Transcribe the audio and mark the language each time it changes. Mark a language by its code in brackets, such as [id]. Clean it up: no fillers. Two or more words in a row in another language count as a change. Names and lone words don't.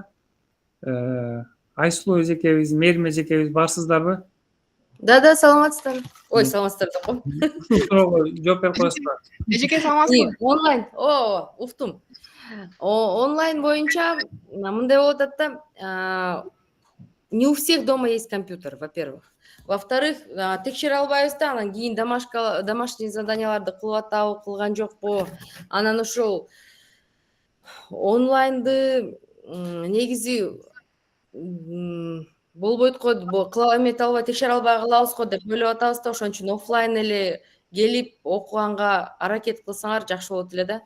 [ky] Айсулуу эжекебиз, Мээрим эжекебиз барсыздарбы? Да, саламатсыздарбы? Ой, саламатсыздар деп коем. Ушул суроого жооп берип коесузбу? Эжеке саламатсызбы? Онлайн. Уктум. Онлайн боюнча мындай болуп атат да, [ru] не у всех дома есть компьютер, во-первых. Во-вторых, [ky] текшере албайбыз да, анан кийин [ru] домашний заданияларды [ky] кылып атабы, кылган жокпу. Анан ошол онлайнды негизи болбойт го, кыла эмете албай, текшере албай калабыз го деп ойлоп атабыз да, ошон үчүн офлайн эле келип окуганга аракет кылсаңар жакшы болот эле да.